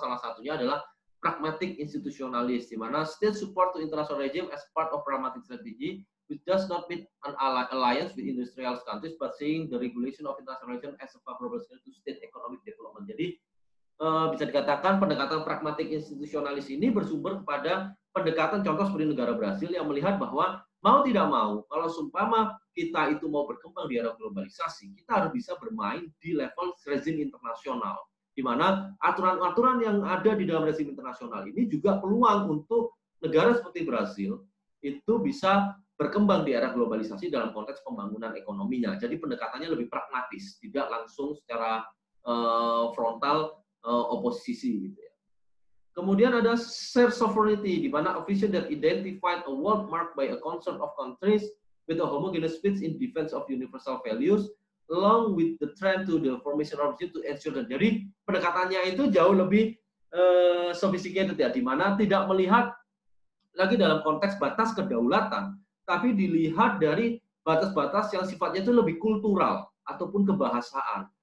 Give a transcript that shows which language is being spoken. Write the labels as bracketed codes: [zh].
[id] Salah satunya adalah [en] pragmatic institutionalist, [id] di mana [en] state support to international regime as part of pragmatic strategy, which does not mean an alliance with industrial countries, but seeing the regulation of international regime as a favorable to state economic development. [id] Jadi bisa dikatakan pendekatan pragmatik institusionalis ini bersumber kepada pendekatan contoh seperti negara Brasil yang melihat bahwa mau tidak mau, kalau seumpama kita itu mau berkembang di era globalisasi, kita harus bisa bermain di level rezim internasional, di mana aturan-aturan yang ada di dalam rezim internasional ini juga peluang untuk negara seperti Brasil itu bisa berkembang di era globalisasi dalam konteks pembangunan ekonominya. Jadi pendekatannya lebih pragmatis, tidak langsung secara frontal oposisi gitu ya. Kemudian ada [en] shared sovereignty, [id] di mana [en] a vision that identified a world marked by a concert of countries with a homogeneous spirit in defense of universal values, along with the trend to the formation of to ensure that. [id] Jadi pendekatannya itu jauh lebih sophisticated ya, di mana tidak melihat lagi dalam konteks batas kedaulatan, tapi dilihat dari batas-batas yang sifatnya itu lebih kultural ataupun kebahasaan.